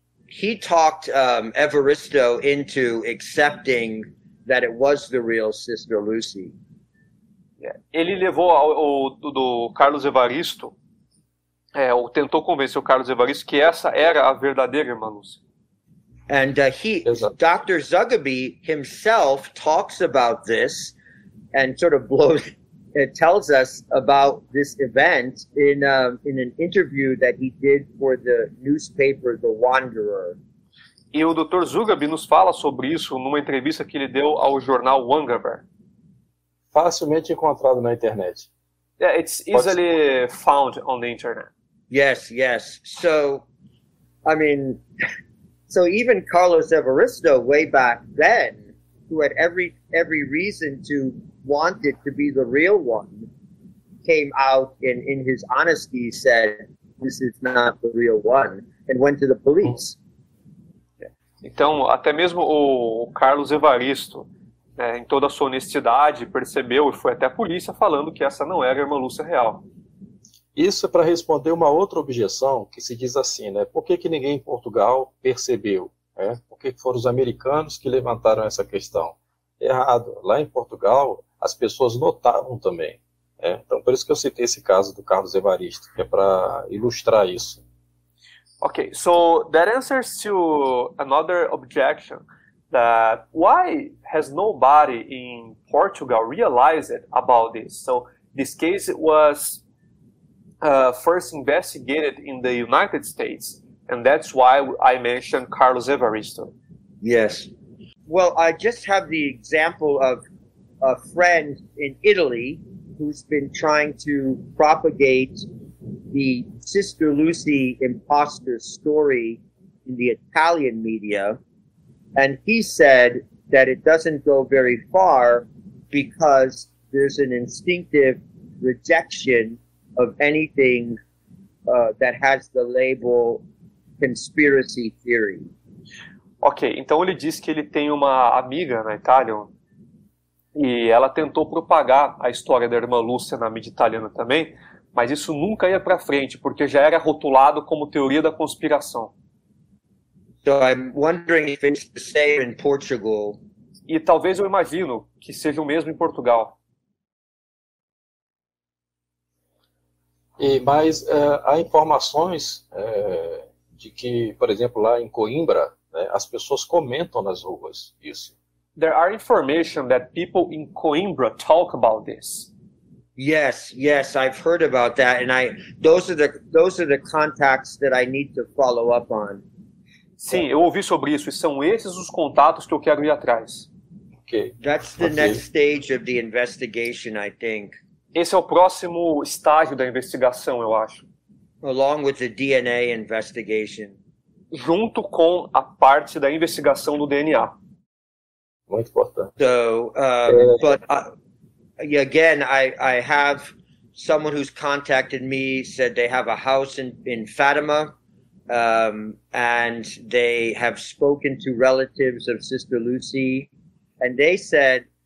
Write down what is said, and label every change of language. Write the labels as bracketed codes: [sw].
[en] He talked Evaristo into accepting that it was the real Sister Lucy. [pt] Ele levou do Carlos Evaristo, ou tentou convencer o Carlos Evaristo que essa era a verdadeira irmã Lúcia. [en] And Dr. Zugaby himself talks about this and sort of tells us about this event in an interview that he did for the newspaper The Wanderer. [pt] E o Dr. Zugaby nos fala sobre isso numa entrevista que ele deu ao jornal Wanderer. Facilmente encontrado na internet. [en] Yeah, it's easily found on the internet. Yes, yes. So, I mean, so even Carlos Evaristo, way back then, who had every reason to want it to be the real one, came out in his honesty, said, "This is not the real one," and went to the police. [pt] Então, até mesmo o Carlos Evaristo, em toda a sua honestidade, percebeu e foi até a polícia falando que essa não era a irmã Lúcia real. Isso é para responder uma outra objeção que se diz assim, né? Por que ninguém em Portugal percebeu? Por que foram os americanos que levantaram essa questão? Errado. Lá em Portugal, as pessoas notavam também. Então, por isso que eu citei esse caso do Carlos Evaristo, que é para ilustrar isso. [en] Okay, so that answers to another objection, that why has nobody in Portugal realized about this? So this case was first investigated in the United States, and that's why I mentioned Carlos Evaristo. Yes. Well, I just have the example of a friend in Italy who's been trying to propagate the Sister Lucy imposter story in the Italian media, and he said that it doesn't go very far because there's an instinctive rejection of anything that has the label conspiracy theory. [pt] Ok, então ele disse que ele tem uma amiga na Itália e ela tentou propagar a história da irmã Lúcia na mídia italiana também, mas isso nunca ia para frente, porque já era rotulado como teoria da conspiração. [en] So I'm wondering if it's the same in Portugal. [pt] E talvez eu imagino que seja o mesmo em Portugal. Mas há informações de que, por exemplo, lá em Coimbra, né, as pessoas comentam nas ruas isso. [en] There are information that people in Coimbra talk about this. Yes, I've heard about that, and those are the contacts that I need to follow up on. [pt] Sim, eu ouvi sobre isso, e são esses os contatos que eu quero ir atrás. Okay. [en] That's the next stage of the investigation, I think. [pt] Esse é o próximo estágio da investigação, eu acho. [en] Along with the DNA investigation. [pt] Junto com a parte da investigação do DNA. Muito importante. [en] So, but again, I have someone who's contacted me, said they have a house in Fatima, and they have spoken to relatives of Sister Lucy, and they said